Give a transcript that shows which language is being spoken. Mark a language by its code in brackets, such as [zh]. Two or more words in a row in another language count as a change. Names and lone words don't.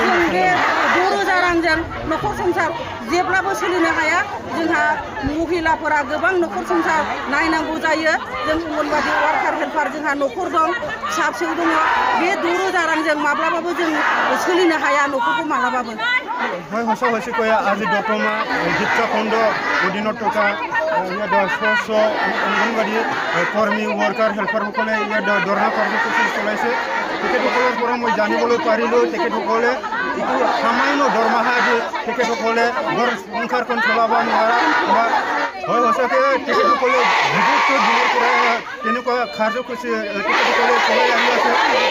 [brx] जों बे 10,000 रांजों न'खर संसार जेब्लाबो सोलिनो हाया। जोंहा महिलाफोरा गोबां न'खर संसार नायनांगौ जायो। जों अंगनबादि [en] worker helper [brx] जोंहा न'खर दं, फिसा फिसौ दङ। बे 10,000 रांजों माब्लाबाबो जों सोलिनो हाया न'खरखौ माब्लाबाबो। [as] হয় সঁচাকৈ আজি দতমা শিক্ষাখণ্ড অধীনত থকা ইয়াত স্ব অংগনবাদী কৰ্মী ৱাৰ্কাৰ হেল্পাৰসকলে ইয়াত ধৰ্ণা কাৰ্যসূচী চলাইছে। তেখেতসকলৰ পৰা মই জানিবলৈ পাৰিলোঁ তেখেতসকলে যিটো সামান্য দৰমহা দি তেখেতসকলে ঘৰ সংসাৰখন চলাব নোৱাৰা বা হয় সঁচাকৈ তেখেতসকলে বহুত দিনৰ পৰা তেনেকুৱা কাৰ্যসূচী তেখেতসকলে চলাই আহি আছে।